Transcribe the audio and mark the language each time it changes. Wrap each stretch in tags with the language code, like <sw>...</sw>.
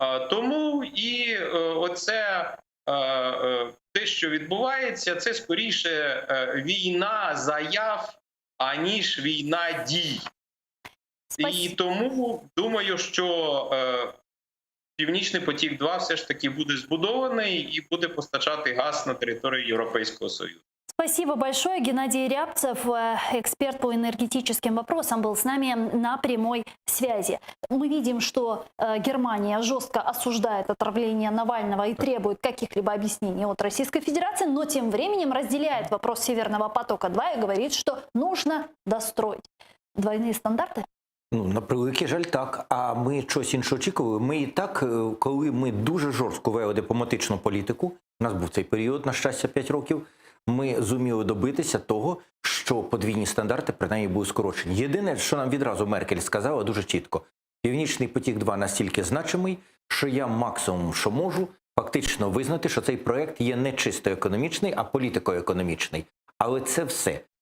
<uk>Тому і оце те, що відбувається, це скоріше війна заяв, аніж війна дій. І тому думаю, що Північний потік-2 все ж таки буде збудований і буде постачати газ на територію Європейського Союзу.</uk> <ru>Спасибо большое. Геннадий Рябцев, эксперт по энергетическим вопросам, был с нами на прямой связи. Мы видим, что Германия жестко осуждает отравление Навального и требует каких-либо объяснений от Российской Федерации, но тем временем разделяет вопрос Северного потока-2 и говорит, что нужно достроить. Двойные стандарты?</ru> <uk>Ну, на превеликий жаль, так. А ми щось інше очікували. Ми і так, коли ми дуже жорстко вели дипломатичну політику, у нас був цей період, на щастя, 5 років, ми зуміли добитися того, що подвійні стандарти принаймні були скорочені. Єдине, що нам відразу Меркель сказала дуже чітко, Північний потік-2 настільки значимий, що я максимум, що можу, фактично визнати, що цей проект є не чисто економічний, а політико-економічний. Але це все.</uk>